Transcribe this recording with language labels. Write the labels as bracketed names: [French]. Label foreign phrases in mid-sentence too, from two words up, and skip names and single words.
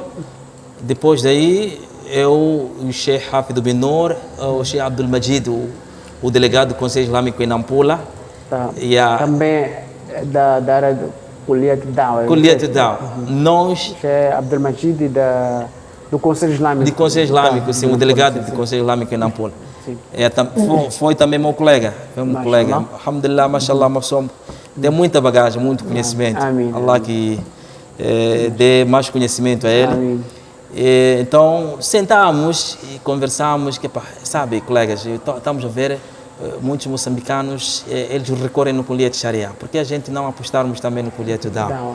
[Portuguese] Depois daí, o Sheikh Hafid bin Noor, o Sheikh Abdul Majid, o delegado do Conselho Islâmico em Nampula. Também da área do Kulliyat Dawa. Kulliyat Dawa. Nós... Sheikh Abdul Majid do Conselho Islâmico. De Conselho Islâmico, sim, o delegado do Conselho Islâmico em Nampula. Foi também meu colega. [Arabic] الحمد لله، ما شاء الله, [Portuguese] tem muita bagagem, muito conhecimento. Allah que dê mais conhecimento a ele. Então, sentamos e conversamos, sabe, colegas, estamos a ver muitos moçambicanos, eles recorrem no Kulliyat Sharia, porque a gente não apostarmos também no Kulliyat Dawa.